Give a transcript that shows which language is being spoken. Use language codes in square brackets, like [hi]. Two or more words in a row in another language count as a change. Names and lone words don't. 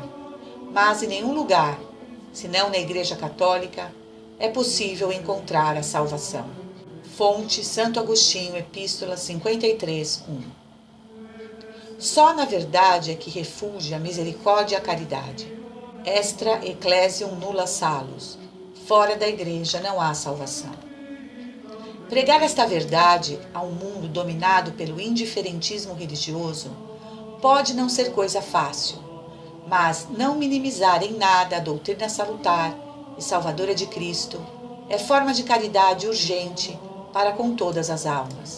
[pt] Mas em nenhum lugar, senão na Igreja Católica, é possível encontrar a salvação. Fonte Santo Agostinho, Epístola 53, 1. Só na verdade é que refulge a misericórdia e a caridade. [la] Extra ecclesiam nulla salus. [pt] Fora da Igreja não há salvação. Pregar esta verdade a um mundo dominado pelo indiferentismo religioso pode não ser coisa fácil, mas não minimizar em nada a doutrina salutar e salvadora de Cristo é forma de caridade urgente para com todas as almas.